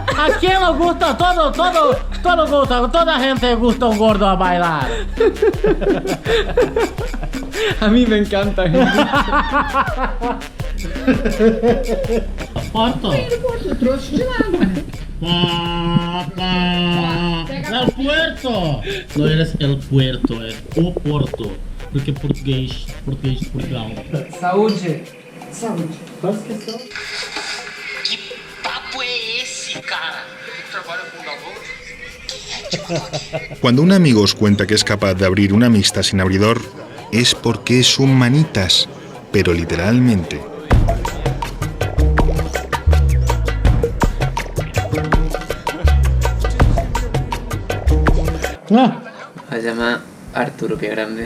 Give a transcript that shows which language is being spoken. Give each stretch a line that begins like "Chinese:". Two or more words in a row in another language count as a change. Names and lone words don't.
Spanish: ¿A quién no gusta? Todo gusta, toda gente gusta un gordo a bailar. A mí me encanta.
Portuguese: Porto? Trouxe de lá, mano.
Spanish: El puerto. No eres el puerto, es
Portuguese: o porto. Porque português, Portugal. Saúde. Saúde.
Spanish: Cuando un amigo os cuenta que es capaz de abrir una mixta sin abridor, es porque es un manitas, pero literalmente. A llamar Arturo Pie Grande.